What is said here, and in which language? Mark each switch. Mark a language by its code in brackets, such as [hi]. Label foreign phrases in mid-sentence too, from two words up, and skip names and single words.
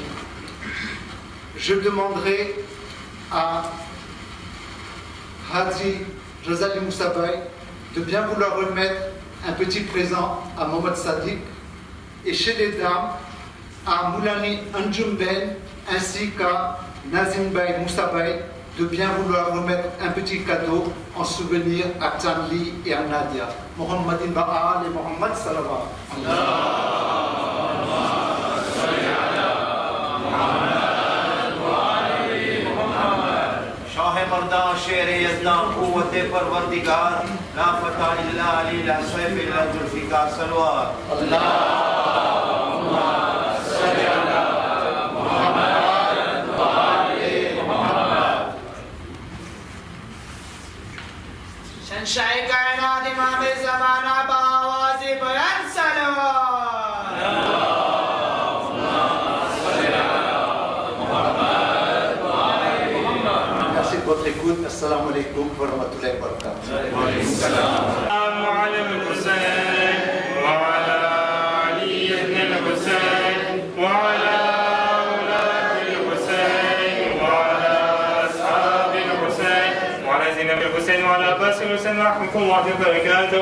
[fr] Je demanderai à Hadji Jazali Moussabaï de bien vouloir remettre un petit présent à Mohamed Sadiq et chez les dames à Moulani Anjumben ainsi qu'à Nazim Bay Moussabaï de bien vouloir remettre un petit cadeau en souvenir à Tanli et à Nadia. Mohammadin Ba'al et Mohammad Salawat. [ur] مردان شیر یزدان قوت پروردگار [ar] لا فتح الا علی لا سیف الا ذوالفقار صلوات اللهم صل على محمد وآل محمد. [ur] شنشاء کائنات امام زمانہ بآواز بلند صلوات. [fr] Votre écoute, [ar] السلام عليكم ورحمة الله وبركاته. وعلى الحسين وعلى علي بن الحسين وعلى أولاد الحسين وعلى أصحاب الحسين وعلى زينب الحسين وعلى عباس الحسين ورحمة الله وبركاته.